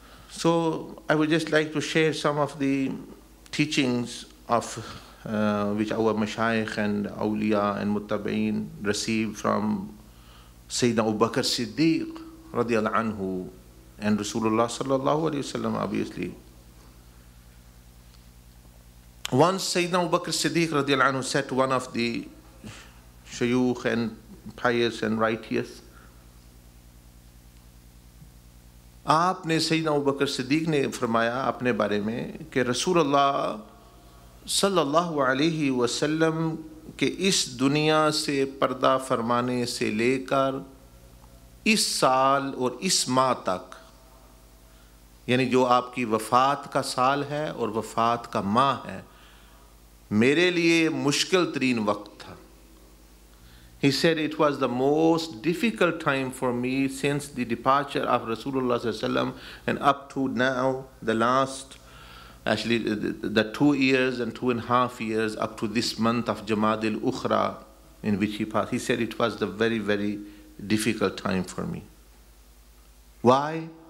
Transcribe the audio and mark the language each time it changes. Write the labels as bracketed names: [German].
[English] So I would just like to share some of the teachings of which our mashayikh and awliya and muttabi'een received from Sayyidina Abu Bakr Siddiq radiallahu anhu and Rasulullah sallallahu alayhi wasallam, obviously. Once Sayyidina Abu Bakr Siddiq radiallahu anhu said to one of the shayukh and pious and righteous, [Hindi] आपने सैयदना अबू बकर सिद्दीक ने फरमाया अपने बारे में कि रसूलुल्लाह सल्लल्लाहु अलैहि वसल्लम के इस दुनिया से पर्दा फरमाने से लेकर इस साल और इस माह तक, यानी जो आपकी वफ़ात का साल है और वफ़ात का माह है, मेरे लिए मुश्किल तरीन वक्त था. [English] He said it was the most difficult time for me since the departure of Rasulullah sallallahu alaihi wasallam and up to now, the last, actually the 2 years and 2.5 years up to this month of Jamad al-Ukhra in which he passed. He said it was the very, very difficult time for me. Why?